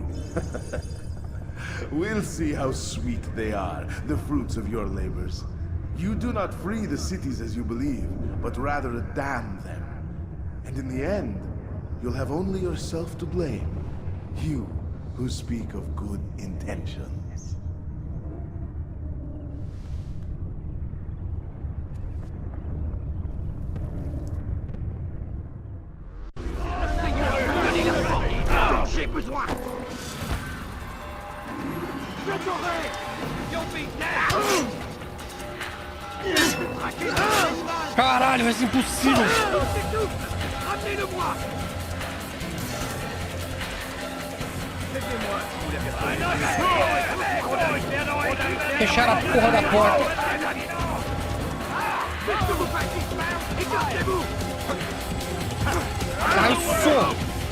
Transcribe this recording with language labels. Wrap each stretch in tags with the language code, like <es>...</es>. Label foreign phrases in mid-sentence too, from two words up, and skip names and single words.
<en>We'll see how sweet they are, the fruits of your labors. You do not free the cities as you believe, but rather damn them. And in the end, you'll have only yourself to blame. You who speak of good intentions.</en> <fr>J'ai besoin. Je t'aurai.</fr> <en>You'll be dead.</en> <pt>Caralho, vai ser impossível.</pt> <fr>Ramenez-le-moi.</fr> <pt>Fecharam a porra da porta. Ai, só.</pt>